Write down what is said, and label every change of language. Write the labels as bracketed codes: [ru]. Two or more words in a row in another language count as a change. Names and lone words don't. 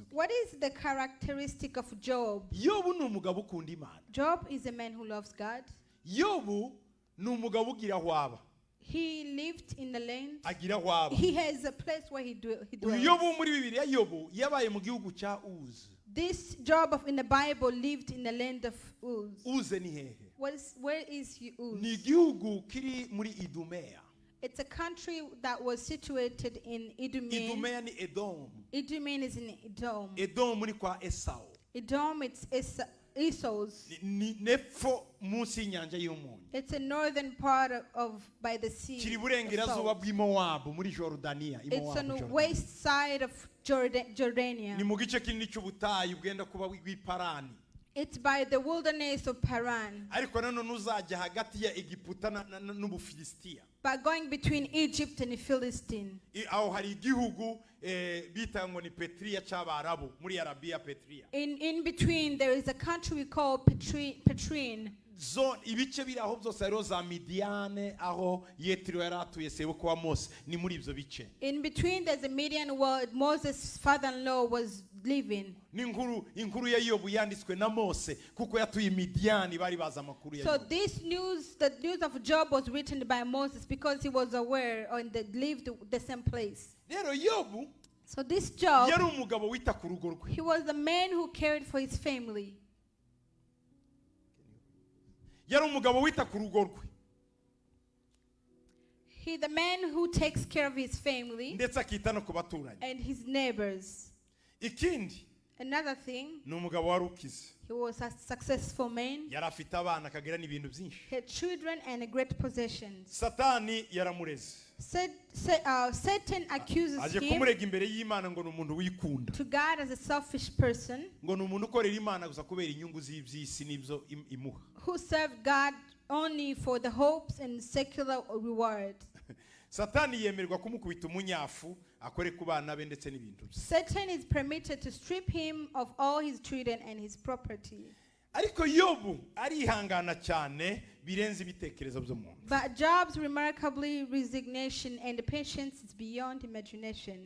[en] What is the characteristic of Job? [rw] Yobu ni umugabo ukunda Imana. [en] Job is a man who loves God. [rw] Yobu ni umugabo ugira aho aba. [en] He lived in the land. [rw] Agira aho aba. [en] He has a place where he dwells. [rw] Yobu muri Bibiliya Yobu yabaye mu gihugu cya Uz. [en] This Job in the Bible lived in the land of Uz. [rw] Uz ni hehe? [en] Where is Uz? [rw] Ni igihugu kiri muri Idumea. [en] It's a country that was situated in Idumea. [rw] Idumea ni Edom. [en] Idumea is in Edom. [rw] Edom ni kwa Esau. [en] Edom, it's Esau's. [rw] Nepfo munsi y'inyanja y'umunyu. [en] It's a northern part of by the sea. [rw] Kiri burengerazuba bw'Imowabu muri Jordania. [en] It's on the west side of Jordania. [rw] Ni mu gice kinini cy'ubutayu bwenda kuba bw'iparani. [en] It's by the wilderness of Paran. [rw] Ariko nanone uzajya hagati ya Egiputa n'Ubufilisitiya. [en] By going between Egypt and Philistine. [rw] Aho hari igihugu bita ngo ni Petriya cy'Abarabu muri Arabia Petriya. [en] In between there is a country we call Petrine. [rw] Zone ibice biri aho byose hariho za Midiane aho Yetiro yaratuye sebukwe wa Mose ni muri ibyo bice. [en] In between there's a Midian where Moses' father-in-law was living. [rw] Ni inkuru ya Yobu yanditswe na Mose kuko yatuye Midiani bari baza amakuru ya [en] So this news, the news of Job was written by Moses because he was aware and they lived the same place. [rw] Rero Yobu, [en] so this Job, [rw] yari umugabo wita ku rugo rwe. [en] He was a man who cared for his family. [rw] Yari umugabo wita ku rugo rwe. [en] He the man who takes care of his family. [rw] Ndetse akita no ku baturanyi. [en] And his neighbors. [rw] Ikindi. [en] Another thing. [rw] Ni umugabo wari ukize. [en] He was a successful man. [rw] Yari afite abana akagira n'ibintu byinshi. [en] He had children and great possessions. [rw] Satani yaramureze. [en] Satan accuses [rw] aje kumurega imbere y'Imana ngo n'umuntu wikunda. [en] To God as a selfish person. [rw] Ngo n'umuntu ukorera Imana gusa kubera inyungu z'ibyisi n'ibyo imuha. [en] Who served God only for the hopes and secular reward. [rw] Satani yemerwa kumukubita umunyafu akore ku bana be ndetse n'ibintu bye. [en] Satan is permitted to strip him of all his children and his property. [rw] Ariko Yobu arihangana cyane birenze ibitekerezo by'umuntu. [en] But Job's remarkably resignation and patience is beyond imagination.